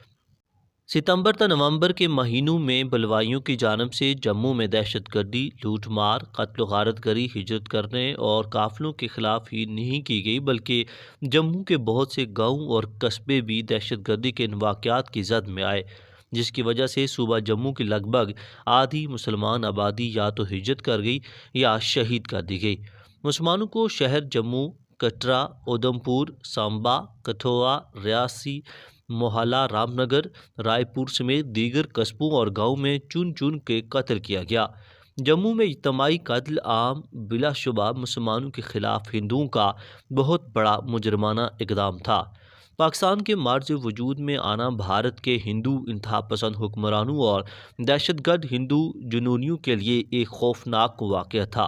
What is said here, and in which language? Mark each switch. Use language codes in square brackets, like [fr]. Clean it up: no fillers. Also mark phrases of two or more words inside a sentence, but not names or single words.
[ur] ستمبر تا نومبر کے مہینوں میں بلوائیوں کی جانب سے جموں میں دہشت گردی، لوٹ مار، قتل و غارت گری ہجرت کرنے اور قافلوں کے خلاف ہی نہیں کی گئی بلکہ جموں کے بہت سے گاؤں اور قصبے بھی دہشت گردی کے ان واقعات کی زد میں آئے، جس کی وجہ سے صوبہ جموں کی لگ بھگ آدھی مسلمان آبادی یا تو ہجرت کر گئی یا شہید کر دی گئی۔ مسلمانوں کو شہر جموں، کٹرا، اودھمپور، سامبا، کٹھوعہ، ریاسی، موہالہ، رام نگر، رائے پور سمیت دیگر قصبوں اور گاؤں میں چن چن کے قتل کیا گیا۔ جموں میں اجتماعی قتل عام بلا شبہ مسلمانوں کے خلاف ہندوؤں کا بہت بڑا مجرمانہ اقدام تھا۔ پاکستان کے مرز وجود میں آنا بھارت کے ہندو انتہا پسند حکمرانوں اور دہشت گرد ہندو جنونیوں کے لیے ایک خوفناک واقعہ تھا۔